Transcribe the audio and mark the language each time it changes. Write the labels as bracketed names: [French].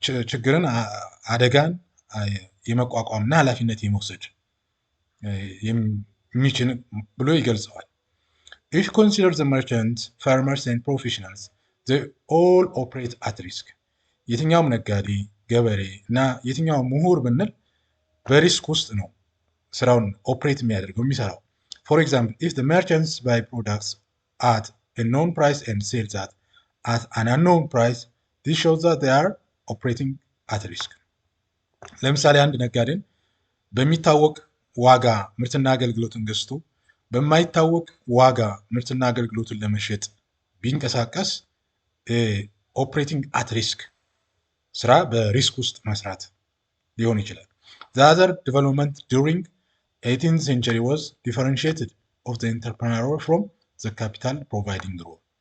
[Amharic] ችግርን አደጋን የመቋቋምና ኃላፊነት የመውሰድ የሚችል ብሎ ይገልጸዋል። [English] if you consider the merchants, farmers and professionals they all operate at risk [Amharic] የትኛውም ነጋዴ፣ ገበሬ እና የትኛውም ምሁር ብንል በሪስክ ውስጥ ነው ስራውን ኦፕሬት የሚያደርገው የሚሰራው። [English] For example, if the merchants buy products at a known price and sell that at an unknown price, this shows that they are operating at risk. [Amharic] ለምሳሌ አንድ ነጋዴን በሚታወቅ ዋጋ ምርትና አገልግሎትን ገዝቶ በማይታወቅ ዋጋ ምርትና አገልግሎትን ለመሸጥ ቢንቀሳቀስ [English] ኦፕሬቲንግ አት ሪስክ [Amharic] ስራ በሪስክ ውስጥ መስራት ሊሆን ይችላል። [English] The other development during 18th century was differentiated of the entrepreneur from the capital providing role.